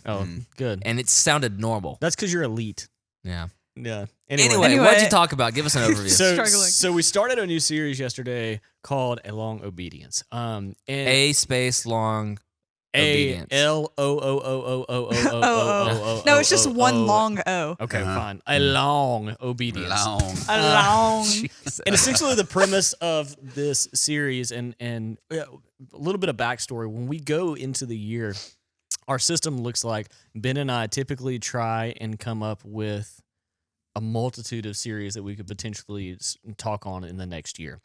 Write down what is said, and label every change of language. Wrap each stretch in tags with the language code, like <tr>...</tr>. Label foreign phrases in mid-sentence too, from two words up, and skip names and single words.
<en>Oh, good. and it sounded normal. That's because you're elite. Yeah. Yeah. Anyway, what'd you talk about? Give us an overview. Struggling. So we started a new series yesterday called A Long Obedience. And A space long obedience. A-L-O-O-O-O-O-O-O-O-O. No, it's just one long O. Okay, fine. A long obedience. Long. A long. And essentially the premise of this series and a little bit of backstory. When we go into the year, our system looks like Ben and I typically try and come up with a multitude of series that we could potentially talk on in the next year.</en>